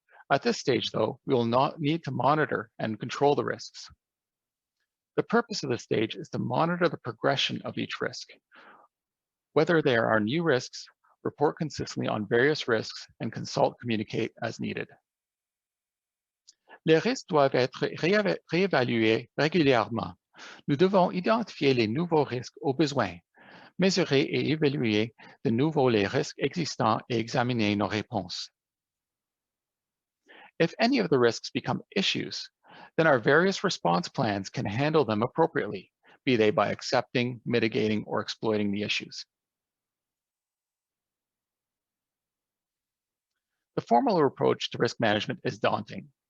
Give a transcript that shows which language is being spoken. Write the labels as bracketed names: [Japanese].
[English] At this stage, though, we will not need to monitor and control the risks. The purpose of this stage is to monitor the progression of each risk. Whether there are new risks, report consistently on various risks, and communicate as needed. [French] Les risques doivent être réévalués régulièrement. Nous devons identifier les nouveaux risques au besoin, mesurer et évaluer de nouveau les risques existants et examiner nos réponses. [English] If any of the risks become issues, then our various response plans can handle them appropriately, be they by accepting, mitigating, or exploiting the issues. The formal approach to risk management is daunting.